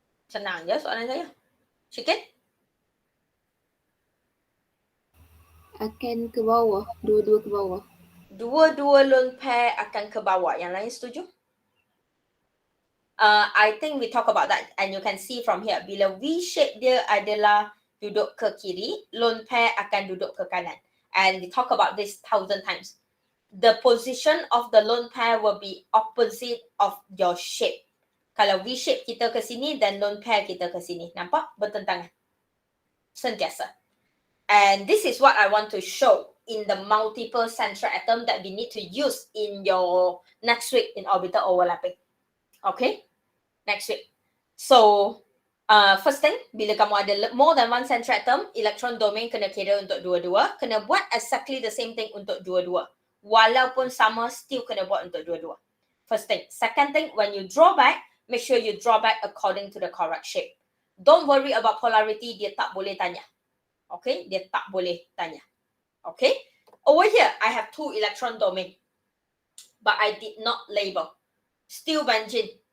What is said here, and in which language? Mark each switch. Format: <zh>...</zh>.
<ms>Senang je soalan saya. Sikit. Akan ke bawah, dua-dua ke bawah. Dua-dua lone pair akan ke bawah. Yang lain setuju?</ms> <en>I think we talk about that and you can see from here.</en> <ms>Bila V shape dia adalah duduk ke kiri, lone pair akan duduk ke kanan.</ms> <en>And we talk about this 1,000 times. The position of the lone pair will be opposite of your shape.</en> <ms>Kalau V shape kita ke sini dan lone pair kita ke sini. Nampak? Bertentangan. Sentiasa.</ms> <en>And this is what I want to show in the multiple central atom that we need to use in your next week in orbital overlapping. Okay? Next week. So, first thing,</en> <ms>bila kamu ada</ms> <en>more than one central atom, electron domain</en> <ms>kena kira untuk dua-dua. Kena buat</ms> <en>exactly the same thing</en> <ms>untuk dua-dua. Walaupun sama, still kena buat untuk dua-dua.</ms> <en>First thing. Second thing, when you draw back, make sure you draw back according to the correct shape. Don't worry about polarity,</en> <ms>dia tak boleh tanya. Okay, dia tak boleh tanya.</ms> <en>Okay, over here, I have two electron domain. But I did not label. Still Benjin.</en>